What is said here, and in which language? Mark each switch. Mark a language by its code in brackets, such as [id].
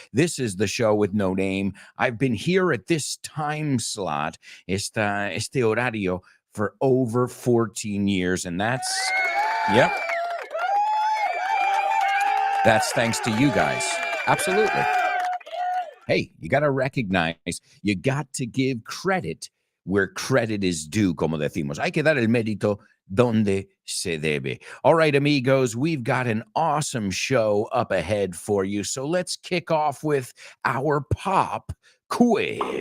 [en] This is the show with no name. I've been here at this time slot, [es] este horario, [en] for over 14 years, and that's, yep, that's thanks to you guys. Absolutely. Hey, you got to recognize, you got to give credit where credit is due, [es] como decimos. Hay que dar el mérito donde se debe. [en] All right, amigos, we've got an awesome show up ahead for you. So let's kick off with our pop quiz.